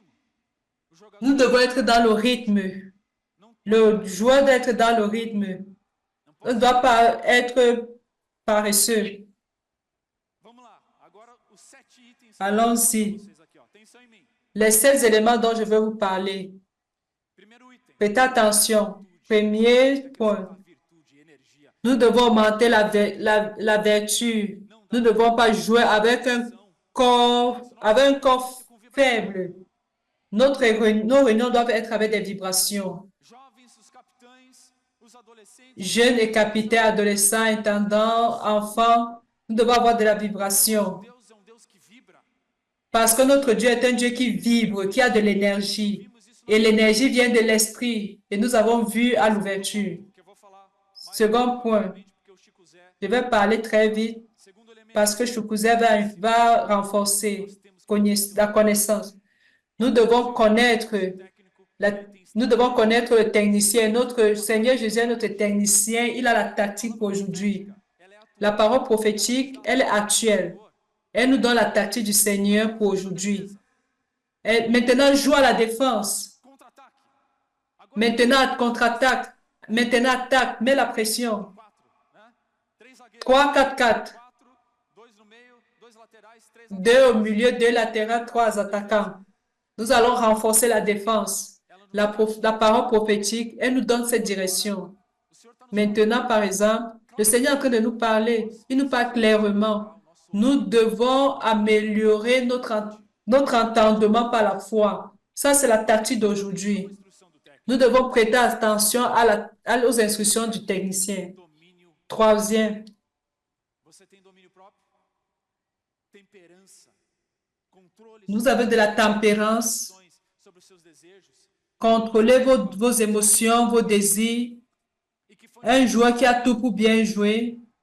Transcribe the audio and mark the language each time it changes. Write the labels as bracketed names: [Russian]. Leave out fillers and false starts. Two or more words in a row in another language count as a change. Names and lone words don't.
[Portuguese] O [French] Nous [Portuguese] jogador [French] devons être dans le rythme. [Portuguese] não pode [French] Le joueur doit être dans le rythme. [Portuguese] não [French] On ne [Portuguese] pode [French] doit [Portuguese] ser. [French] pas être paresseux. [Portuguese] Vamos lá. Agora os 7 itens que eu vou falar [French] Allons-y. [Portuguese] para vocês aqui, ó. Atenção em mim. [French] Les 16 éléments dont je vais vous parler. [Portuguese] Primeiro item. [French] Faites attention. Premier [Portuguese] Tem que [French] point. [Portuguese] exaltar virtude, energia. [French] Nous devons augmenter la vertu. Nous ne devons pas jouer avec un corps faible. Nos réunions doivent être avec des vibrations. [Portuguese] Jovens, os capitães, os adolescentes. [French] Jeunes et capitaines, adolescents, intendants, enfants, nous devons avoir de la vibration. [Portuguese] Deus é um Deus que vibra. [French] Parce que notre Dieu est un Dieu qui vibre, qui a de l'énergie. [Portuguese] Vimos isso [French] Et l'énergie vient de l'esprit. Et nous avons vu à l'ouverture. [Portuguese] que eu vou falar mais [French] Second point. [Portuguese] rapidamente, porque o Chico Zé, [French] Je vais parler très vite [Portuguese] segundo elemento, [French] parce que Choukouzé va renforcer la connaissance. Nous devons connaître nous devons connaître le technicien. Notre Seigneur Jésus est notre technicien. Il a la tactique pour aujourd'hui. [Portuguese] ela é atual. [French] La parole prophétique, elle est actuelle. Elle nous donne la tactique du Seigneur pour aujourd'hui. Maintenant, joue à la défense. [Portuguese] Contra-ataque. Agora [French] Maintenant, contre-attaque. Maintenant, attaque. Mets la pression. [Portuguese] 4, né? 3 zagueiros, 3-4-4. 4, 2 no meio, 2 laterais, 3 [French] Deux au milieu, deux latérales, trois attaquants. Nous allons renforcer la défense. La parole prophétique, elle nous donne cette direction. [Portuguese] O Senhor está nos [French] Maintenant, par exemple, le Seigneur est en train de nous parler. Il nous parle clairement. Nous devons améliorer notre entendement par la foi. Ça, c'est la tactique d'aujourd'hui. [Portuguese] instrução do técnico. [French] Nous devons prêter attention aux instructions du technicien. [Portuguese] Domínio. [French] Troisième, [Portuguese] Você tem domínio próprio? Temperança. Controle [French] nous [Portuguese] sobre [French] avons de la tempérance. [Portuguese] as emoções, sobre os seus desejos. [French] Contrôlez vos émotions, vos désirs. [Portuguese] E que foi [French] Un joueur qui a tout pour bien jouer